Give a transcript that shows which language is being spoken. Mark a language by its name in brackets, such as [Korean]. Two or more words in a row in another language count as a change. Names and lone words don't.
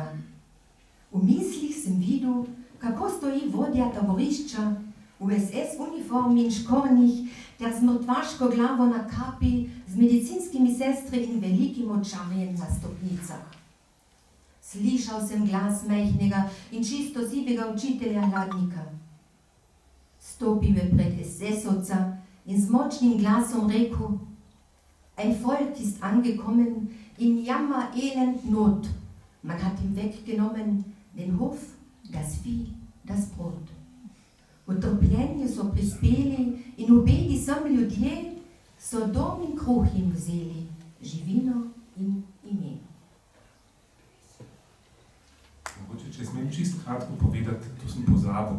[Slovenian] V mislih sem videl, kako stoji vodja taborišča v SS uniformi in škornjih ter z mrtvaško glavo na kapi, z medicinskimi sestri in velikim očarjem na stopnicah. Slišal sem glas majhnega in čisto sivega učitelja hladnika. Stopil je pred SS-ovca in z močnim glasom rekel: [German] Ein Volk ist angekommen in Jammer, Elend, Not. Man hat ihm weggenommen den Hof, das Vieh, das Brot. [Slovenian] V trpljenju so prispeli in ubedi sem ljudje, so dom in kruh jim vzeli, živino in ime. Mogoče, če smem čisto kratko povedati, to sem pozabil.